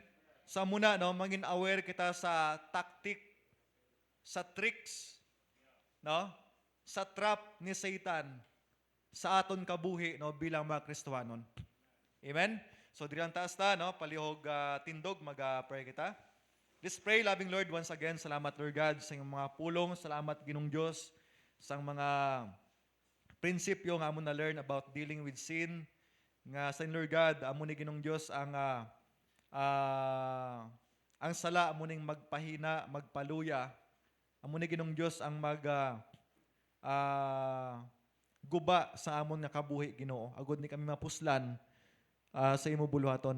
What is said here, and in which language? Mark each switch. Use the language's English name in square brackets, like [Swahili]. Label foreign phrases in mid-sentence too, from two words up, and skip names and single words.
[Hiligaynon] Sa muna, no, mangin aware kita sa tactic, sa tricks, no, sa trap ni Satan sa aton kabuhi, no, bilang mga Kristohanon. Amen? So, diri ang taas ta, no, palihog tindog, mag-pray kita. [English] Let's pray, loving Lord, once again, [Hiligaynon] salamat, Lord God, sa iyong mga pulong, salamat, Ginong Diyos, sa mga prinsipyo nga amo na [English] learn about dealing with sin, [Hiligaynon] nga sa Lord God, amo ni Ginong Diyos ang sala amo ning magpahina, magpaluya. Amo ni Ginong Diyos ang guba sa amon nga kabuhi, Ginoo. Agod ni kami mapuslan sa imo buluhaton.